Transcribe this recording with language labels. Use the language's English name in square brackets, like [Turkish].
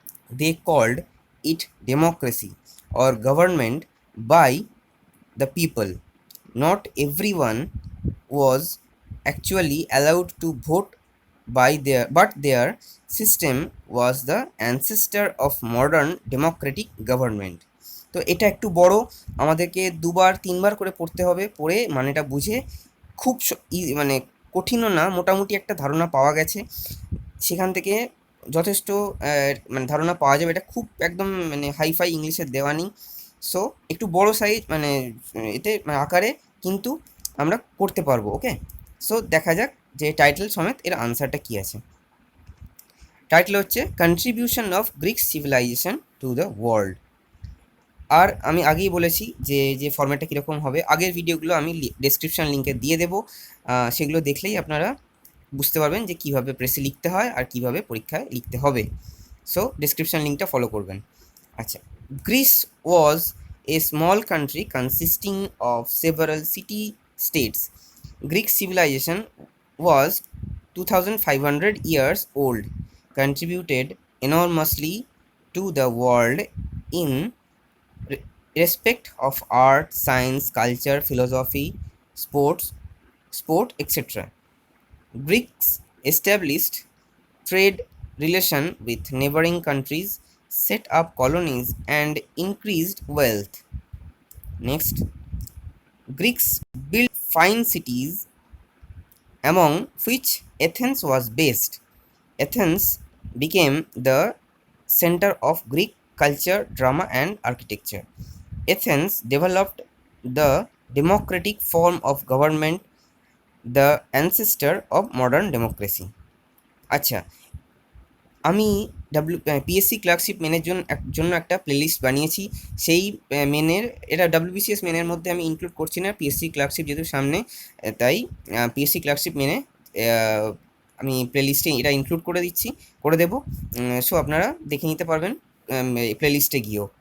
[English] They called it democracy, or government by the people. Not everyone was actually allowed to vote but their system was the ancestor of modern democratic government. [Bangla] তো এটা একটু বড়, আমাদেরকে 2-3বার করে পড়তে হবে। পড়ে মানেটা বুঝে খুব মানে কঠিনও না, মোটামুটি একটা ধারণা পাওয়া গেছে। সেখান থেকে যথেষ্ট মানে ধারণা পাওয়া যাবে। এটা খুব একদম মানে হাইফাই ইংলিশের দেওয়া নেই। সো একটু বড় সাইজ মানে এতে আকারে, কিন্তু আমরা করতে পারবো। ওকে, সো দেখা যাক যে টাইটেল সমেত এর আনসারটা কী আছে। [English] Title হচ্ছে contribution of Greek civilization to the world. [Bangla] আর আমি আগেই বলেছি যে ফর্ম্যাটটা কীরকম হবে। আগের ভিডিওগুলো আমি ডেসক্রিপশান লিঙ্কে দিয়ে দেবো, সেগুলো দেখলেই আপনারা বুঝতে পারবেন যে কীভাবে প্রেসে লিখতে হয় আর কীভাবে পরীক্ষায় লিখতে হবে। সো ডেসক্রিপশান লিঙ্কটা ফলো করবেন। [English] আচ্ছা, Greece was a small country consisting of several city-states. Greek civilization was 2500 years old, contributed enormously to the world in respect of art, science, culture, philosophy, sport, etc. Greeks established trade relation with neighboring countries, set up colonies, and increased wealth. Next, Greeks built fine cities, among which Athens was based. Athens became the center of Greek culture, drama, and architecture. Athens developed the democratic form of government, the ancestor of modern democracy. [Bangla] আচ্ছা, আমি PSC clerkship মেনের জন্য একটা playlist বানিয়েছি। সেই মেনের, এটা WBCS মেনের মধ্যে আমি include করছি না, পিএসসি ক্লার্কশিপ যেহেতু সামনে, তাই পিএসসি ক্লার্কশিপ মেনে আমি প্লেলিস্টে এটা ইনক্লুড করে দেবো। সো আপনারা দেখে নিতে পারবেন প্লেলিস্টে গিয়েও।